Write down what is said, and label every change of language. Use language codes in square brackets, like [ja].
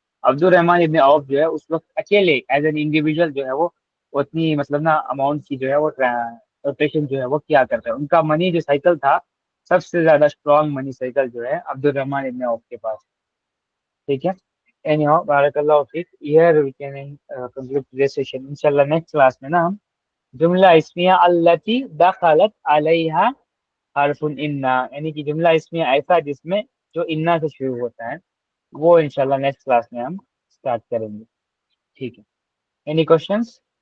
[ur] عبد الرحمن ابن عوف جو ہے اس وقت اکیلے [en] as an individual [ur] جو ہے وہ اتنی مطلب نا اماؤنٹ کی جو ہے وہ روٹیشن جو ہے وہ کیا کرتا ہے. ان کا منی جو سائیکل تھا سب سے زیادہ اسٹرانگ منی سائیکل جو ہے عبد الرحمن ابن عوف کے پاس. ٹھیک ہے. [en] anyhow [ar] بارک اللہ فیک. [en] here we can conclude today's session. [ur] انشاءاللہ نیکسٹ کلاس میں نا ہم جملہ اسمیہ [ar] التی دخلت علیہا حرف انا، [ur] یعنی کہ جملہ اسمیہ ایسا جس میں جو انا سے شروع ہوتا ہے، وہ انشاءاللہ نیکسٹ کلاس میں ہم اسٹارٹ کریں گے. ٹھیک ہے. [en] Any questions?